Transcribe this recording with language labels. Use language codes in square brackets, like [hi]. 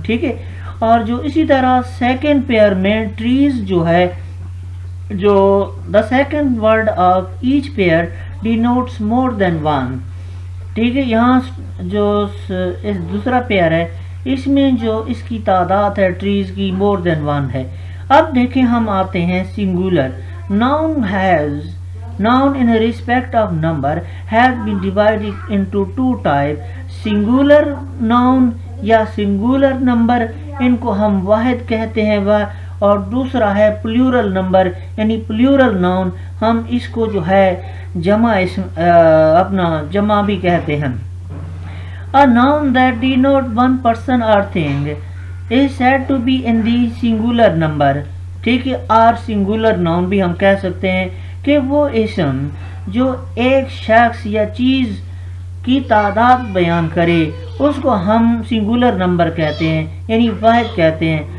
[ur] ٹھیک ہے، اور جو اسی طرح سیکنڈ پیئر میں ٹریز جو ہے، جو [en] The second word of each pair denotes more than one. [ur] ٹھیک ہے، یہاں جو دوسرا پیئر ہے، اس میں جو اس کی تعداد ہے ٹریز کی مور دین ون ہے. اب دیکھیں ہم آتے ہیں singular. [en] Noun has, noun in respect of number has been divided into two types. [ur] singular noun یا singular number، ان کو ہم واحد کہتے ہیں، اور دوسرا ہے plural number یعنی plural noun، ہم اس کو جو ہے جمع اپنا جمع بھی کہتے ہیں. [en] A noun that denote one person or thing is said to be in the singular number. [ur] ٹھیک ہے، اور singular noun بھی ہم کہہ سکتے ہیں کہ وہ اسم جو ایک شخص یا چیز کی تعداد بیان کرے، اس کو ہم سنگولر نمبر کہتے ہیں یعنی واحد کہتے ہیں.